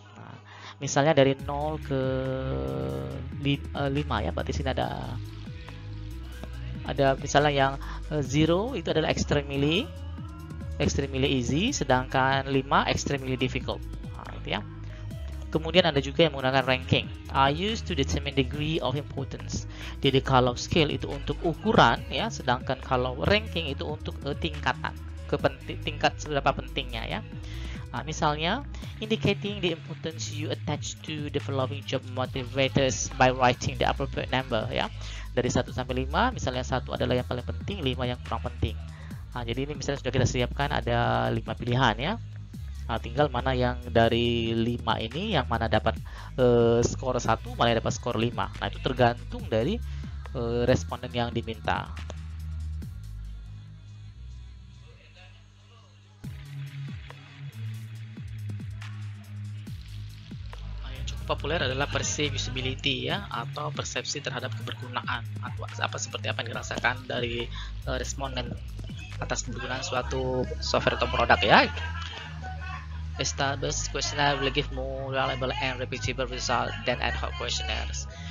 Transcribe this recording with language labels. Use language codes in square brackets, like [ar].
[id] Nah, misalnya dari 0 ke 5 ya, berarti sini ada misalnya yang 0 itu adalah [en] extremely easy, [id] sedangkan 5 [en] extremely difficult. [id] Nah, itu ya. Kemudian ada juga yang menggunakan ranking. [en] Are used to determine degree of importance. [id] Jadi kalau scale itu untuk ukuran ya, sedangkan kalau ranking itu untuk tingkatan, tingkat seberapa pentingnya ya. Nah, misalnya [en] indicating the importance you attach to the following job motivators by writing the appropriate number ya. [id] Dari 1 sampai 5, misalnya 1 adalah yang paling penting, 5 yang kurang penting. Nah, jadi ini misalnya sudah kita siapkan ada 5 pilihan ya. Nah, tinggal mana yang dari 5 ini yang mana dapat skor 1, mana yang dapat skor 5. Nah, itu tergantung dari responden yang diminta. Populer adalah perceived usability ya, atau persepsi terhadap kebergunaan atau seperti apa yang dirasakan dari responden atas kebergunaan suatu software atau produk ya. [en] Established questionnaire will give more reliable and repeatable result than ad hoc questionnaires.